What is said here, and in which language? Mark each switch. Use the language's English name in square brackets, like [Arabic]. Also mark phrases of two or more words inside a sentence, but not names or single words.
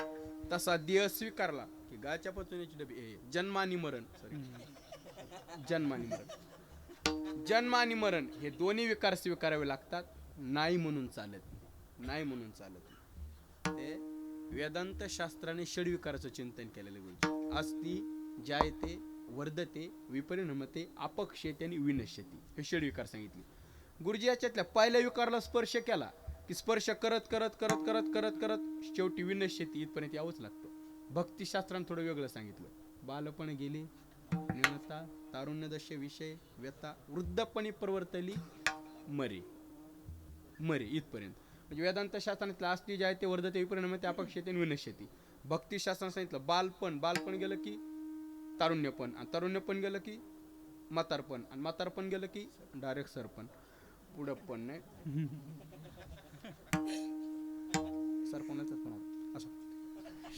[Marathi] तसा देह स्वीकारला की गायच्या पचवण्याची डबी जन्म आणि मरण हे दोन्ही विकार स्वीकारावे लागतात. नाही म्हणून चालत. ते वेदांत शास्त्राने षडविकाराचं चिंतन केलेलं गुरुजी. [Sanskrit] अस्ति जायते वर्धते विपरिणमते अपक्षेते आणि विनश्यती [Marathi] हे षडविकार सांगितले गुरुजी. याच्यातल्या पहिल्या विकारला स्पर्श केला की स्पर्श करत शेवटी विनश्यती इथपर्यंत यावंच लागतं. भक्तिशास्त्राने थोडं वेगळं सांगितलं. बालपण गेले, न्यूनता, तारुण्यदशे विषय, व्यथा, वृद्धपणी प्रवर्तली, मरे इथपर्यंत. म्हणजे वेदांत शास्त्राने [Sanskrit] अस्ति जायते वर्धते विपरिणमते अपक्षेते आणि विनश्यती. [Marathi] भक्तिशास्त्राने सांगितलं बालपण गेलं की तारुण्यपण, आणि तारुण्यपण गेलं की म्हातारपण, आणि म्हातारपण गेलं की डायरेक्ट सरपण. पुढं पण नाही, सरपणाचं पण असं.